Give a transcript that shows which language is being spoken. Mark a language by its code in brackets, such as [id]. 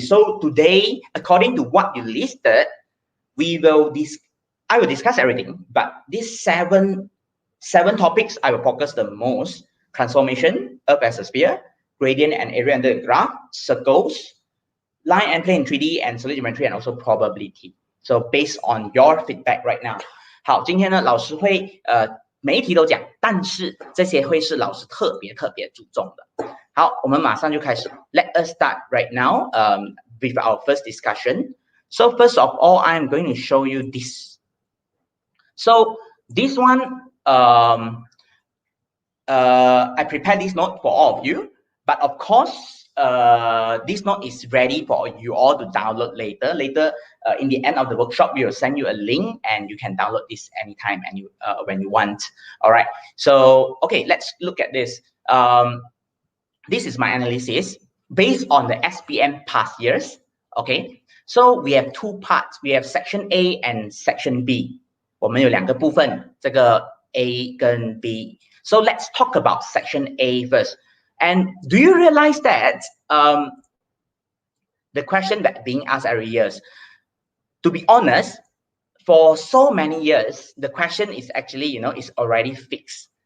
[en] So today, according to what you listed, I will discuss everything, but these seven topics I will focus the most: transformation, Earth as a sphere, gradient and area under the graph, circles, line and plane in 3D, and solid geometry, and also probability. So based on your feedback right now. [zh] 好，今天呢，老师会每一题都讲，但是这些会是老师特别注重的。好，我们马上就开始。 [en] Let us start right now with our first discussion. So first of all, I am going to show you this. So this one, I prepared this note for all of you, but of course, this note is ready for you all to download later. Later, in the end of the workshop, we will send you a link and you can download this anytime and when you want. All right. So, okay, let's look at this. This is my analysis based on the SPM past years. Okay. So we have 2 parts. We have section A and section B. [zh] 我们有2个部分，这个 A 跟 B. [en] So let's talk about section A first. And do you realize that the question that being asked every year, to be honest, for so many years, the question is actually, is already fixed.